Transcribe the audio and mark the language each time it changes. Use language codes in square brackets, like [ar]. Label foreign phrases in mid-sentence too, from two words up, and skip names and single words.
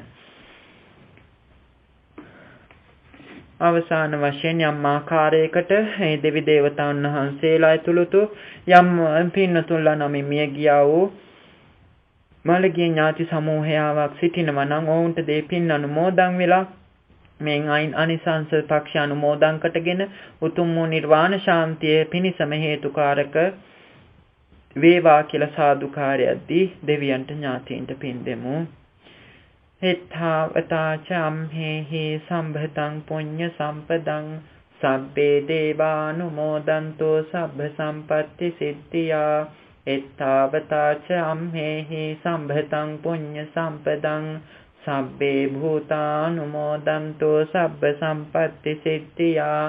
[si] අවසාන වශයෙන් යම් ආකාරයකට මේ දෙවි දේවතාවුන් වහන්සේලා ඇතුළුතු යම් පින්නතුන්ලා නමින් මිය ගියා වූ මළගිය ඥාති සමූහයාවක් සිටිනවා නම් ඔවුන්ට දේ පින් අනුමෝදන් වෙලා මෙන් අනිසංස පක්ෂ අනුමෝදන් කටගෙන උතුම් වූ නිර්වාණ ශාන්තිය පිණිසම හේතුකාරක වේවා කියලා සාදුකාරයක් දී දෙවියන්ට ඥාතීන්ට පින් දෙමු. [pi] එත්තාවතාචම් හේහි සම්භතං පුඤ්ඤ සම්පදං සබ්බේ දේවානුමෝදන්තෝ සබ්බ සම්පත්ති සිද්ධියා. එත්තාවතාචම් හේහි සම්භතං පුඤ්ඤ සම්පදං සබ්බේ භූතානුමෝදන්තෝ සබ්බ සම්පත්ති සිද්ධියා.